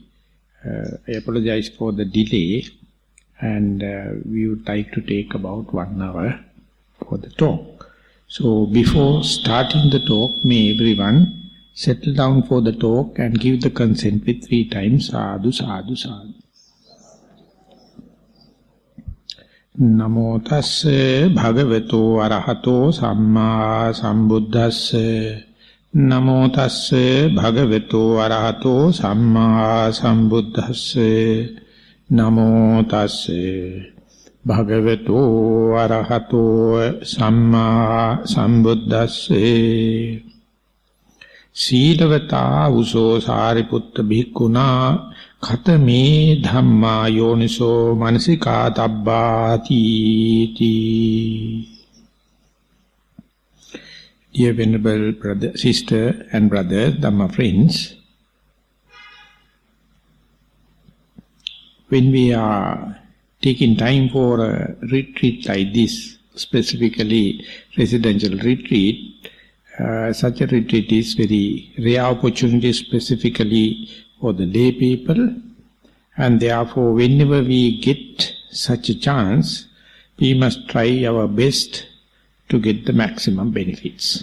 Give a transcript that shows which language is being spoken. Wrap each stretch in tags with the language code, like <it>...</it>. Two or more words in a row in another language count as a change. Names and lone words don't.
<en>I apologize for the delay, and we would like to take about 1 hour for the talk. So before starting the talk, may everyone settle down for the talk and give the consent with 3 times</en> <pi>sadhu, sadhu, sadhu. Namo tasse bhagavato arahato samma sambuddhasse. Namo tasse bhagavato arahato samma sambuddhasse. Namo tasse bhagavato arahato samma sambuddhasse. Seelavanta uso sariputta bhikkhuna khatame dhamma yoniso manasika tabbati.</pi> <en>Dear Venerable brother, sister and brother, Dhamma friends, when we are taking time for a retreat like this, specifically residential retreat, such a retreat is very rare opportunity, specifically for the lay people, and therefore whenever we get such a chance, we must try our best to get the maximum benefits.</en>